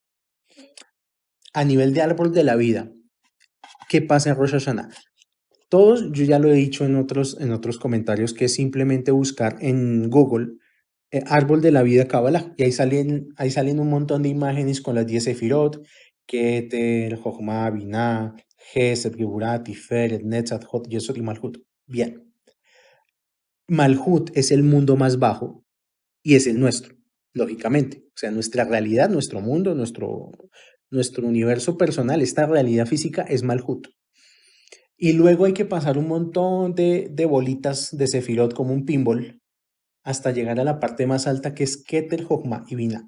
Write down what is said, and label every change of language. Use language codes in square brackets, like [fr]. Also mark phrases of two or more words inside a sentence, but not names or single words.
[es] A nivel de árbol de la vida, ¿qué pasa en Rosh Hashanah? Todos, yo ya lo he dicho en otros comentarios, que es simplemente buscar en Google árbol de la vida Kabbalah y ahí salen un montón de imágenes con las 10 sefirot, Keter, Jochma, Binah, Gesed, Geburah, Tiferet, Netzat, Hod, Yesod y Malhut. Bien, Malhut es el mundo más bajo y es el nuestro, lógicamente. O sea, nuestra realidad, nuestro mundo, nuestro universo personal, esta realidad física es Malhut. Y luego hay que pasar un montón de bolitas de sefirot como un pinball hasta llegar a la parte más alta que es Keter, Jochma y Binah.